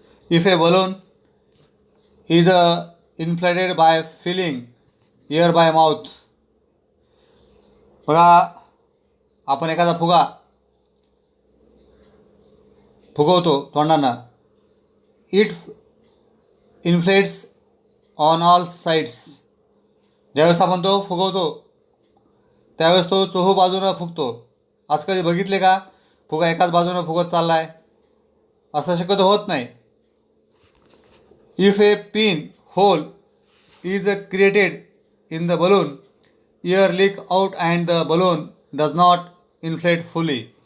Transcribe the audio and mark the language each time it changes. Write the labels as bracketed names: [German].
[English] If a balloon is inflated by filling air by mouth. [Marathi] बघा, आपण एखादा फुगवतो तोंडानं. [English] It inflates on all sides. [Marathi] ज्यावेळेस आपण तो फुगवतो त्यावेळेस तो चोहू बाजूनं फुगतो. असं कधी बघितले का? फुगा एकाच बाजूने फुगत चालला आहे असं शक्यतो होत नाही. [English] If a pin hole is created in the balloon air leak out and the balloon does not inflate fully.